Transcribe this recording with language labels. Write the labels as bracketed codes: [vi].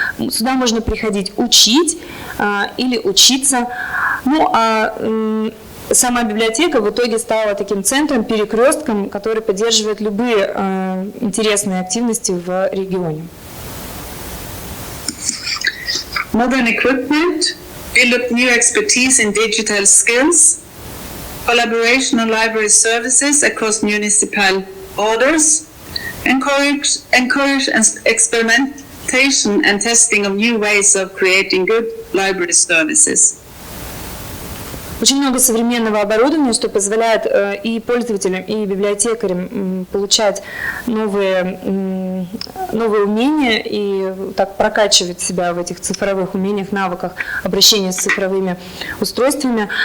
[ru] Сюда можно приходить учить или учиться. Ну а сама библиотека в итоге стала таким центром, перекрестком, который поддерживает любые интересные активности в регионе. [en] Modern equipment, build up new expertise in digital skills, collaboration on library services across municipal borders, encourage experimentation and testing of new ways of creating good library services. [ru] Очень много современного оборудования, что позволяет и пользователям, и библиотекарям получать новые умения и так прокачивать себя в этих цифровых умениях, навыках обращения с цифровыми устройствами.